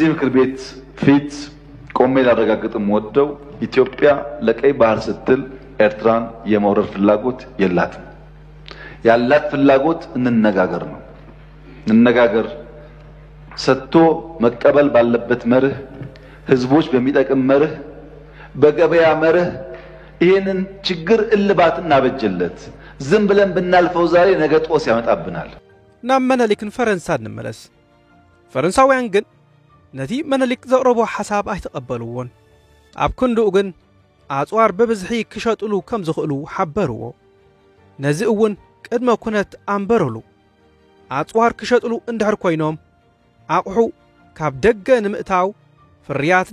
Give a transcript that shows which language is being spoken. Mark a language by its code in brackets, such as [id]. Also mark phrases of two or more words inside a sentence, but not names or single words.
[am] ምክር ቤት ፊት ቆሜ ላረጋግጥም ወደው ኢትዮጵያ ለቀይ ባህር ስትል ኤርትራን የመውረር ፍላጎት የላትም ያላት ፍላጎት እንነጋገር ነው እንነጋገር ሰጥቶ መቀበል ባለበት መርህ ህዝቦች በሚጠቅም መርህ በገበያ መርህ ይሄንን ችግር እልባት እናበጀለት ዝም ብለን ብናልፈው ዛሬ ነገ ጦስ ያመጣብናል። [ti] ናብ መነሊክን ፈረንሳይ እንመለስ። ፈረንሳውያን ግን ነቲ መነሊክ ዘቕረቦ ሓሳብ ኣይተቐበልዎን። ኣብ ክንድኡ ግን ኣጽዋር በብዝሒ ክሸጥሉ ከም ዝኽእሉ ሓበርዎ። ነዚ እውን ቅድመ ኩነት ኣንበረሉ። ኣጽዋር ክሸጥሉ እንድሕር ኮይኖም ኣቑሑ ካብ ደገ ንምእታው ፍርያት